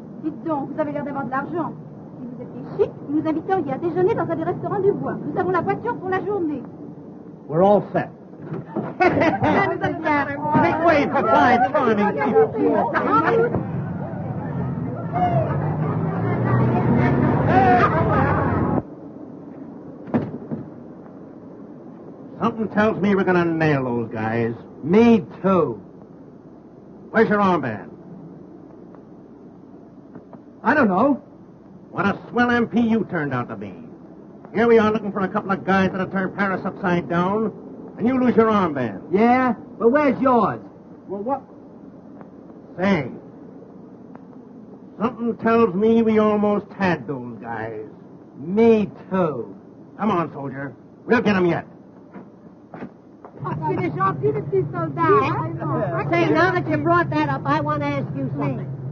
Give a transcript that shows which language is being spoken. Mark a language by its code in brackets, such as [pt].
[fr] Dites donc, vous avez l'air d'avoir de l'argent. Si vous étiez chic, vous nous inviteriez à déjeuner dans un des restaurants du bois. Nous avons la voiture pour la journée. [en] We're all set. Make way for five charming people. Something tells me we're going to nail those guys. Me too. Where's your armband? I don't know. What a swell MP you turned out to be. Here we are looking for a couple of guys that'll turn Paris upside down, and you lose your armband. Yeah? But where's yours? Well, what? Say, something tells me we almost had those guys. Me too. Come on, soldier. We'll get them yet. [fr] Il est gentil, le petit soldat. [en] Say, now that you brought that up, I want to ask you something.